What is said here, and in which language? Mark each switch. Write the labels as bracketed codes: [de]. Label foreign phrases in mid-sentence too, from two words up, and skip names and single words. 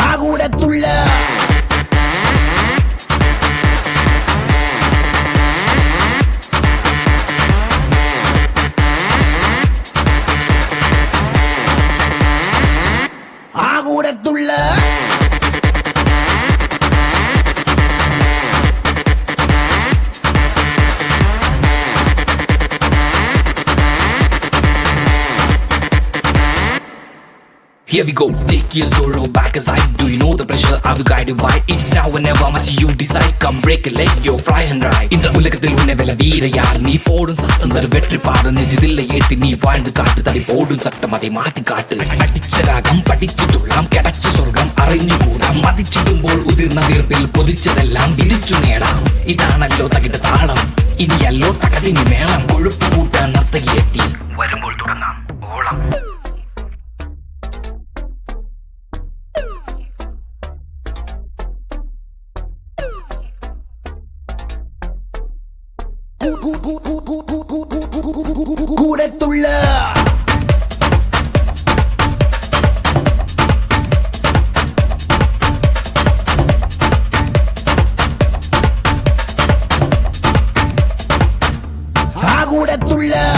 [ml] കൂടത്തുള്ള കൂടത്തുള്ള [en] Here we go, take your sorrow back as I do. You know the pressure I will guide you by. It's now or never, much you decide. Come break a leg, yo, fly and ride. In the [ta] உலகத்தில் உன்னை வெல்ல வீர யார் நீ போடும் சட்டம் தரு வெற்றி பாடு நெஞ்சிதில்லை ஏத்தி நீ வாழ்ந்து காட்டு தடி போடும் சட்டம் அதை மாத்தி காட்டு அடிச்ச ராகம் படிச்சு துள்ளாம் கிடைச்ச சொர்க்கம் [ml] അറിഞ്ഞു കൂടാം മതിച്ചിടുമ്പോൾ ഉതിർന്ന വീർപ്പിൽ പൊതിച്ചതെല്ലാം വിധിച്ചു നേടാം ഇതാണല്ലോ തകിട താളം ഇനിയല്ലോ തകതിനി മേളം കൊഴുപ്പ് കൂട്ടാൻ നർത്തകിയെത്തി വരുമ്പോൾ തുടങ്ങാം ഓളം കൂടത്തുള്ള കൂടത്തുള്ള